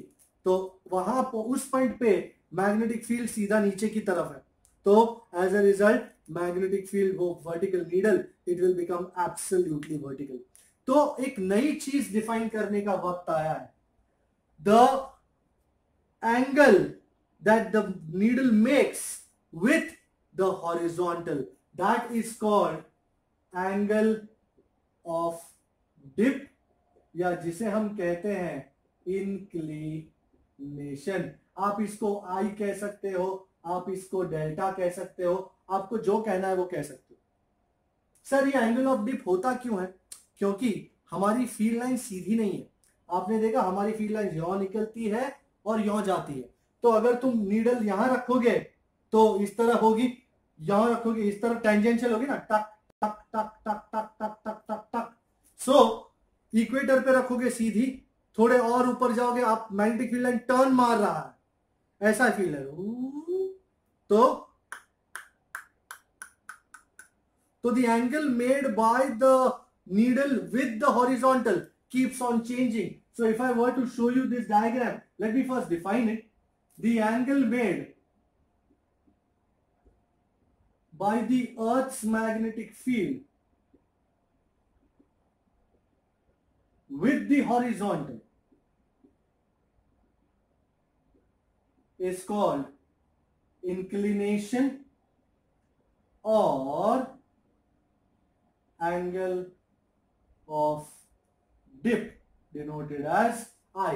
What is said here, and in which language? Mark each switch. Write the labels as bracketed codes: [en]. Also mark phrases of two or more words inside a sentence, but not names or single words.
[hi] तो वहां उस पॉइंट पे मैग्नेटिक फील्ड सीधा नीचे की तरफ है। [en] तो as a result magnetic field वो vertical needle, it will become absolutely vertical. [hi] तो एक नई चीज डिफाइन करने का वक्त आया है। [en] the angle that the needle makes with the horizontal, that is called angle of dip, [hi] या जिसे हम कहते हैं इंक्लिनेशन। आप इसको आई कह सकते हो, आप इसको डेल्टा कह सकते हो, आपको जो कहना है वो कह सकते हो। सर ये [en] angle of dip [hi] होता क्यों है? क्योंकि हमारी [en] field line [hi] सीधी नहीं है। आपने देखा हमारी [en] field line [hi] यहां निकलती है और यहां जाती है। तो अगर तुम नीडल यहां रखोगे तो इस तरह होगी, यहां रखोगे इस तरह टेंजेंशियल होगी ना, टक टक टक टक टक टक टक टक टक। सो इक्वेटर पे रखोगे सीधी, थोड़े और ऊपर जाओगे आप, [en] magnetic field line turn [hi] मार रहा है, ऐसा फील है। [en] तो the angle made by the needle with the horizontal keeps on changing. So if I were to show you this diagram, let me first define it. The angle made by the Earth's magnetic field with the horizontal is called inclination or angle of dip, denoted as I.